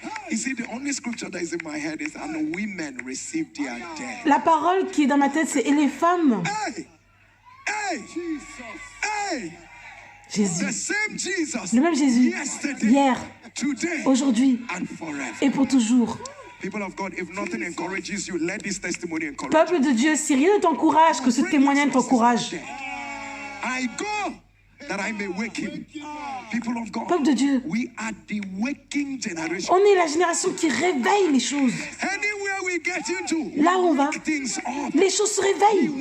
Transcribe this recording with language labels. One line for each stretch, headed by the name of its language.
English: You see, the only scripture that is in my head is, and women received their dead.
French: La parole qui est dans ma tête, c'est « Et les femmes ». Hey! Hey! Hey! Jésus.
English: The same Jesus.
French: Le même Jésus,
English: Yesterday,
French: hier,
English: today,
French: aujourd'hui
English: and forever.
French: et pour toujours.
English: People of God, if nothing encourages you, let this testimony encourage
French: Peuple de Dieu, si rien ne t'encourage, que ce témoignage t'encourage.
English: I go that I may wake him. People of God,
French: Peuple de Dieu,
English: we are the waking generation.
French: on est la génération qui réveille les choses.
English: Anywhere we get into,
French: Là où on va,
English: wake things up.
French: les choses se réveillent.